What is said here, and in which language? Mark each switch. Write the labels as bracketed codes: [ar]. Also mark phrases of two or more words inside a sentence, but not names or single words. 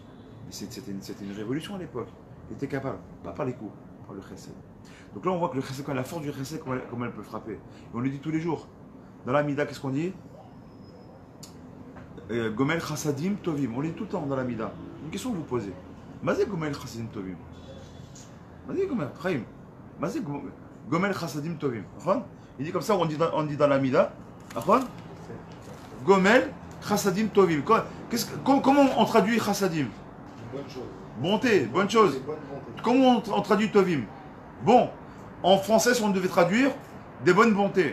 [fr] C'était une révolution à l'époque. Il était capable, pas par les coups, par le chesed. Donc là on voit que le chesed, la force du chesed, comment elle peut frapper. Et on le dit tous les jours. Dans la Mida, qu'est-ce qu'on dit? [he] גומל חסדים טובים. [fr] On le dit tout le temps dans la Mida. Une question que vous posez. [he] מה זה גומל חסדים טובים. מה זה גומל חיים. מה זה גומל חסדים טובים. [fr] Il dit comme ça, on dit dans la Mida. [he] גומל חסדים טובים. [fr] Comment on traduit Chassadim? Bonne chose. Bonté, bonne chose. Comment on traduit Tovim? Bon, en français, si on devait traduire, des bonnes bontés.